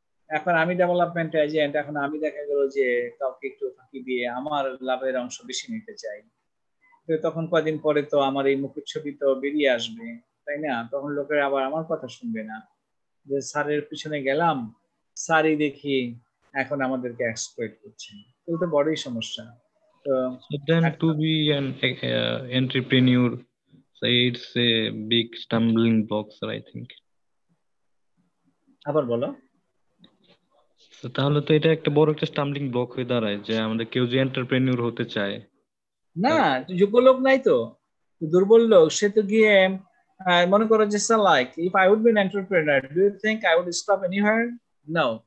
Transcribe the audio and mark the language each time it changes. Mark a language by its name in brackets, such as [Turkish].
[Bangla] এখন আমি development agent, এখন আমি দেখা গেল যে কাউকে একটু ফাঁকি দিয়ে আমার লাভের অংশ বেশি নিতে চাই, তো তখন কদিন পরে তো আমার এই মুখের ছবি তো বেরিয়ে আসবে, তাই না? তখন লোকেরা আবার আমার কথা শুনবে না, যে স্যারের পিছনে গেলাম, স্যারই দেখি এখন আমাদেরকে এক্সপ্লয়েট করছে, তো তো বড়ই সমস্যা। তো [English] So then to be an entrepreneur, so it's a big stumbling block, sir, I think. [Bangla] আবার বলো। তো তাহলে তো এটা একটা বড় একটা স্টাম্বলিং ব্লক হয়ে দাঁড়ায়, যে আমাদের কেউ যে এন্টারপ্রেনিউর হতে চায় না, যোগ্য লোক নাই তো, দুর্বল লোক, সে তো গিয়ে মনে করো যে [English] Like if I would be an entrepreneur, do you think I would stop anywhere? No.